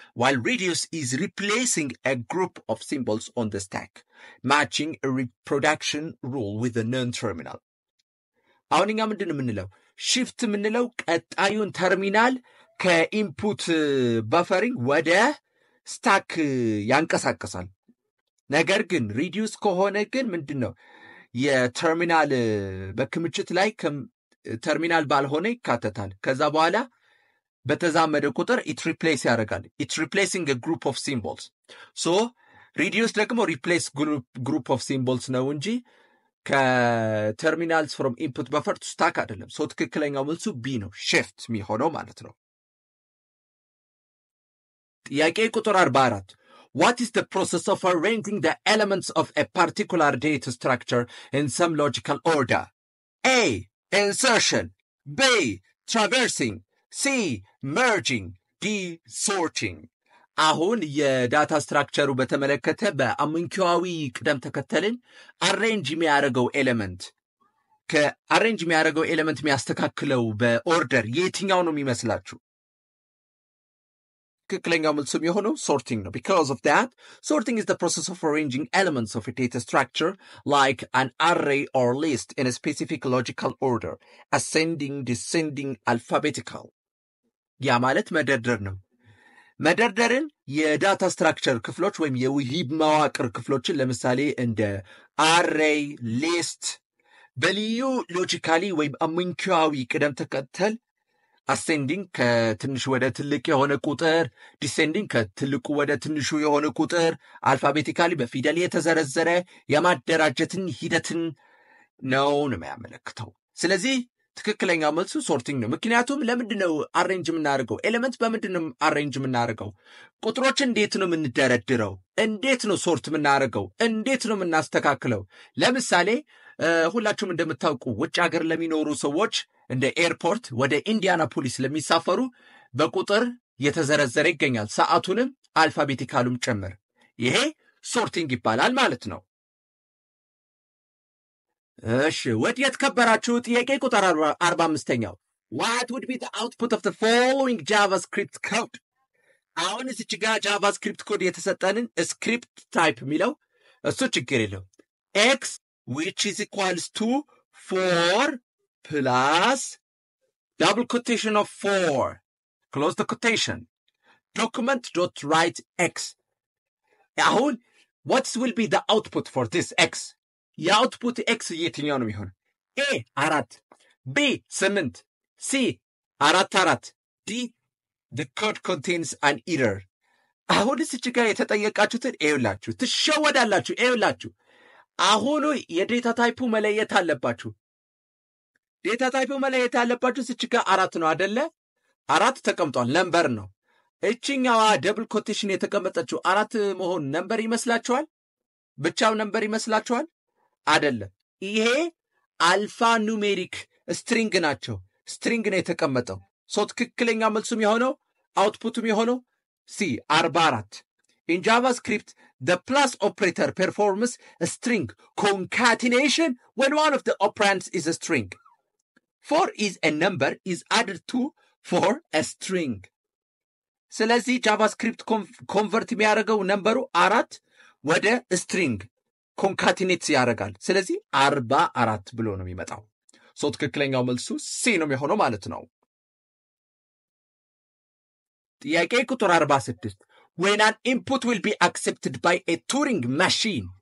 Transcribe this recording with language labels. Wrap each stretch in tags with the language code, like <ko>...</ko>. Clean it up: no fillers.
<en>While reduce is replacing a group of symbols on the stack, matching a reproduction rule with the non-terminal.</en> <am>አሁን እኛ ምንድን የምንለው shift የምንለው ቀጣዩን ተርሚናል ከኢንፑት በፈሪንግ ወደ ስታክ ያንቀሳቀሳል። ነገር ግን reduce ከሆነ ግን ምንድን ነው የተርሚናል በክምችት ላይ ተርሚናል ባልሆነ ይካተታል። ከዛ በኋላ በተዛመደ ቁጥር it replace ያደርጋል።</am> <en>It's replacing a group of symbols. So reduce ደግሞ replace group of symbols</en> <am>ነው እንጂ ከተርሚናልስ</am> <en>from input buffer to stack አይደለም።</en> <am>ሶ ትክክለኛው መልሱ B ነው፣ shift የሚሆነው ማለት ነው። ጥያቄ ቁጥር 44</am> <en>What is the process of arranging the elements of a particular data structure in some logical order? A. Insertion. B. Traversing. C. Merging. D. Sorting.</en> <am>አሁን የዳታ ስትራክቸሩ በተመለከተ በአምንኪዋዊ ቅደም ተከተልን አሬንጅ የሚያደርገው ኤሌመንት የሚያስተካክለው በኦርደር የትኛው ነው የሚመስላችሁ? ትክክለኛው መልስም የሆነው</am> <en>sorting ነው። Because of that, sorting is the process of arranging elements of a data structure like an array or list in a specific logical order, ascending, descending, alphabetical.</en> <am>ያ ማለት መደርደር ነው። መደርደርን የዳታ ስትራክቸር ክፍሎች ወይም የውሂብ መዋቅር ክፍሎችን ለምሳሌ እንደ አሬይ ሊስት በልዩ ሎጂካሊ ወይም አመንኪያዊ ቅደም ተከተል አሴንዲንግ ከትንሽ ወደ ትልቅ የሆነ ቁጥር፣ ዲሴንዲንግ ከትልቁ ወደ ትንሹ የሆነ ቁጥር አልፋቤቲካሊ በፊደል የተዘረዘረ የማደራጀትን ሂደትን ነው የሚያመለክተው። ስለዚህ ትክክለኛው መልሱ ሶርቲንግ ነው። ምክንያቱም ለምንድን ነው አሬንጅ የምናደርገው? ኤሌመንት በምንድን ነው አሬንጅ የምናደርገው? ቁጥሮች እንዴት ነው የምንደረድረው? እንዴት ነው ሶርት የምናደርገው? እንዴት ነው የምናስተካክለው? ለምሳሌ ሁላችሁም እንደምታውቁ ውጭ ሀገር ለሚኖሩ ሰዎች እንደ ኤርፖርት ወደ ኢንዲያናፖሊስ ለሚሳፈሩ በቁጥር የተዘረዘረ ይገኛል፣ ሰዓቱንም አልፋቤቲካሉም ጭምር። ይሄ ሶርቲንግ ይባላል ማለት ነው። እሺ ወዲያት ከበራችሁ ጥያቄ ቁጥር 45ኛው</am> <en>what would be the output of the following javascript code?</en> <am>አሁን እዚች ጋር ጃቫስክሪፕት ኮድ የተሰጠንን ስክሪፕት ታይፕ የሚለው እሱ ችግር የለው</am> <en>x which is equals to 4 plus double quotation of 4 close the quotation document dot write x. አሁን what will be the output for this x?</en> <am>የአውትፑት ኤክስ የትኛው ነው የሚሆነው?</am> <en>ኤ 4 ቢ 8 ሲ 4 ዲ the code contains an error.</en> <am>አሁን እዚች ጋር የተጠየቃችሁትን ኤውላችሁ ትሸወዳላችሁ። ኤውላችሁ አሁኑ የዴታ ታይፑ መለየት አለባችሁ። ዴታ ታይፑ መለየት አለባችሁ። እዚች ጋር 4 ነው አይደለ? 4 ተቀምጧል፣ ነምበር ነው። እቺኛዋ ደብል ኮቴሽን የተቀመጠችው 4 መሆን ነምበር ይመስላችኋል? ብቻው ነምበር ይመስላችኋል? አይደለም። ይሄ አልፋ ኑሜሪክ ስትሪንግ ናቸው። ስትሪንግ ነው የተቀመጠው። ሶ ትክክለኛ መልሱም የሆነው አውትፑትም የሆነው ሲ 44።</am> <en>In JavaScript, the plus operator performs a string concatenation when one of the operands is a string. 4 is a number is added to for a string.</en> <am>ስለዚህ ጃቫስክሪፕት ኮንቨርት የሚያደርገው ነምበሩ 4 ወደ ስትሪንግ ኮንካቲኔት ያደርጋል። ስለዚህ 44 ብሎ ነው የሚመጣው። ሶ ትክክለኛው መልሱ ሲ ነው የሚሆነው ማለት ነው። ጥያቄ ቁጥር 46</am> <en>when an input will be accepted by a Turing machine.</en>